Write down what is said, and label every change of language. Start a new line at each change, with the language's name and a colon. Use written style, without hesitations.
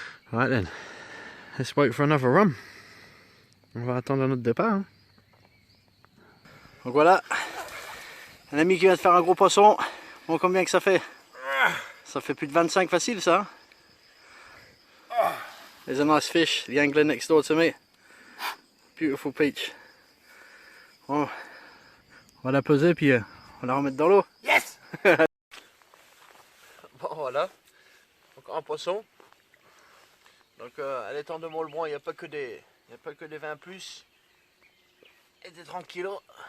English: Right then, let's wait for another run.
French: On va attendre un autre départ. Hein. Donc voilà, un ami qui vient de faire un gros poisson. Bon, combien que ça fait? Ça fait plus de 25 facile ça.
English: There's a nice fish, the angler next door to me. Beautiful peach.
French: Bon, on va la peser puis on va la remettre dans l'eau. Yes. Bon voilà, encore un poisson. Donc à l'étang de Montlebrun, il n'y a pas que des 20 plus et des 30 kilos.